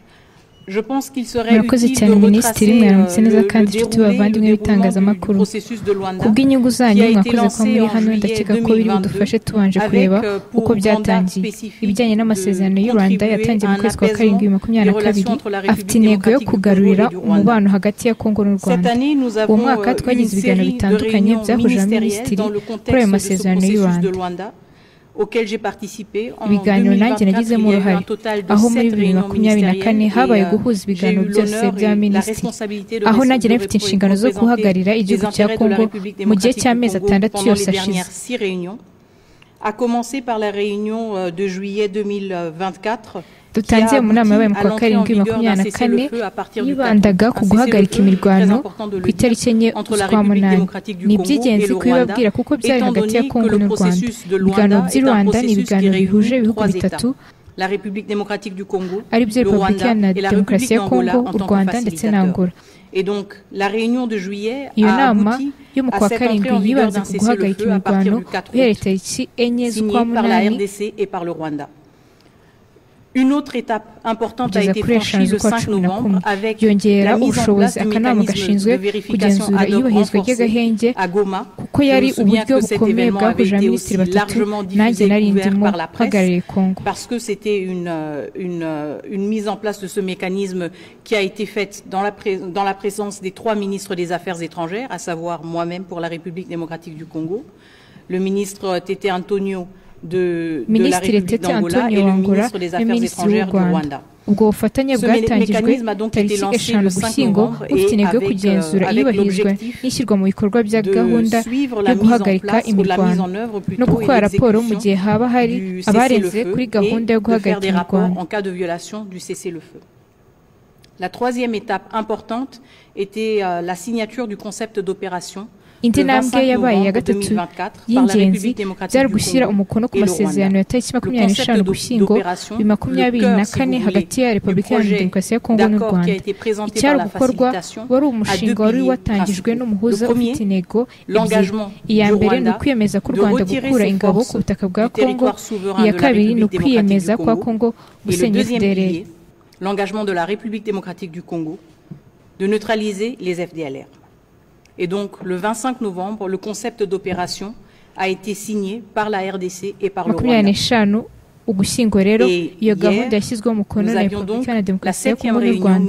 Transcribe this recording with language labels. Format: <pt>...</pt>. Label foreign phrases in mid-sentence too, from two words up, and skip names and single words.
<fr>Je pense qu'il serait utile de retracer le processus de Luanda qui a été lancé en juillet 2022 avec pour mandat spécifique de contribuer à un apaisement des relations entre la République démocratique du Congo et du Rwanda. Cette année, nous avons une série de réunions ministérielles dans le contexte de ce processus de Luanda, auquel j'ai participé en</fr> <rw>ibiganiro nanjye</rw> <fr>2024.</fr> <rw>nagizemo</rw> <fr>Il y a eu</fr> <rw>uruhare</rw> <fr>un total de</fr> <rw>aho muri</rw> <fr>7 réunions</fr> <rw>2024 habaye</rw> <fr>ministérielles</fr> <rw>guhuza</rw> <fr>et</fr> <rw>ibiganiro</rw> <fr>j'ai eu</fr> <rw>byose</rw> <fr>l'honneur</fr> <rw>bya</rw> <fr>et la</fr> <rw>minisitiri</rw> <fr>responsabilité de</fr> <rw>aho nanjye nafite</rw> <fr>représenter</fr> <rw>inshingano zo guhagararira igihugu</rw> <fr>les</fr> <rw>cya</rw> <fr>intérêts de la</fr> <rw>Congo</rw> <fr>République</fr> <rw>mu gihe</rw> <fr>démocratique</fr> <rw>cy'amezi</rw> <fr>du Congo</fr> <rw>atandatu</rw> <fr>pendant les</fr> <rw>yose</rw> <fr>dernières</fr> <rw>ashize</rw> <fr>6 réunions, à commencer par la réunion de juillet 2024</fr> <rw>dutangiye mu nama yabaye mu kwa karindwi 2024 yibandaga ku guhagarika imirwano ku itariki enye z'ukwa munani. Ni iby'ingenzi kubibabwira kuko byari hagati ya Kongo n'u Rwanda. Ibiganiro by'i Rwanda ni ibiganiro bihuje ibihugu bitatu ari byo Repubulika Iharanira Demokarasi ya Kongo, u Rwanda ndetse na Angola. Iyo nama yo mu kwa karindwi yibanze ku guhagarika imirwano guhera itariki enye z'ukwa munani.</rw> <fr>Une autre étape importante a été franchie le 5 novembre avec</fr> <rw>yongera</rw> <fr>la mise en</fr> <rw>ubushobozi</rw> <fr>place du</fr> <rw>akanama</rw> <fr>mécanisme</fr> <rw>gashinzwe</rw> <fr>de vérification</fr> <rw>kugenzura</rw> <fr>ad hoc</fr> <rw>iyubahirizwa</rw> <fr>renforcé</fr> <rw>ry'agahenge</rw> <fr>à Goma.</fr> <rw>kuko yari</rw> <fr>Je me souviens</fr> <rw>uburyo</rw> <fr>que cet</fr> <rw>bukomeye</rw> <fr>événement avait</fr> <rw>bwahuje</rw> <fr>été</fr> <rw>abaminisitiri</rw> <fr>aussi</fr> <rw>batatu</rw> <fr>largement</fr> <rw>nanjye</rw> <fr>diffusé et</fr> <rw>nari</rw> <fr>couvert</fr> <rw>ndimo</rw> <fr>par la</fr> <rw>mpagarariye</rw> <fr>presse</fr> <rw>Congo</rw> <fr>parce que c'était une mise en place de ce mécanisme qui a été faite dans la présence des 3 ministres des Affaires étrangères, à savoir moi-même pour la République démocratique du Congo, le ministre Tete Antonio de la République d'Angola et le ministre des Affaires étrangères du Rwanda.</fr> <rw>ubwo bufatanye bwatangijwe tariki 5 Ugushyingo bufite intego yo kugenzura iyubahirizwa n'ishyirwa mu bikorwa bya gahunda yo guhagarika imirwano no gukora raporo mu gihe haba hari abarenze kuri gahunda yo guhagarika imirwano.</rw> <fr>La troisième étape importante était la signature du concept d'opération.</fr> <rw>Indi ntambwe yabaye ya gatatu y'ingenzi byari gushyira umukono ku masezerano ya tariki 25 Ugushyingo 2024 hagati ya Repubulika Iharanira Demokarasi ya Kongo n'u Rwanda. Icyari gukorwa wari umushinga wari watangijwe n'umuhuza ufite intego ebyiri. Iya mbere ni ukwiyemeza k'u Rwanda gukura ingabo ku butaka bwa Kongo, iya kabiri ni ukwiyemeza kwa Kongo gusenya FDLR.</rw> <fr>L'engagement de la République démocratique du Congo de neutraliser les FDLR. Et donc, le 25 novembre, le concept d'opération a été signé par la RDC et par le Rwanda.</fr> <rw>Ugushyingo rero iyo gahunda yashyizweho umukono na Repubulika Iharanira Demokarasi ya Kongo n'u Rwanda.</rw>